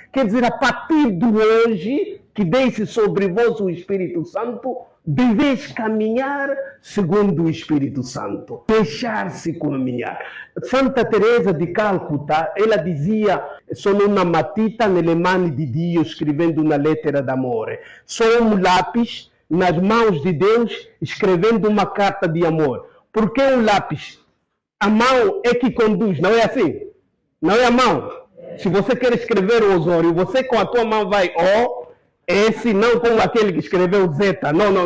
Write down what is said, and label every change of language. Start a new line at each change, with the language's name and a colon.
Portuguese: Quer dizer, a partir de hoje, que deixe sobre vós o Espírito Santo, deveis caminhar segundo o Espírito Santo. Deixar-se caminhar. Santa Teresa de Calcutá, ela dizia,
Italian: sono una matita nelle mani di Dio,
Portuguese: escrevendo uma
Italian: lettera d'amore.
Portuguese: Sou um lápis nas mãos de Deus, escrevendo uma carta de amor. Por que um lápis? A mão é que conduz, não é assim? Não é a mão. Se você quer escrever o Osório, você com a tua mão vai O, S, não como aquele que escreveu Z. Não.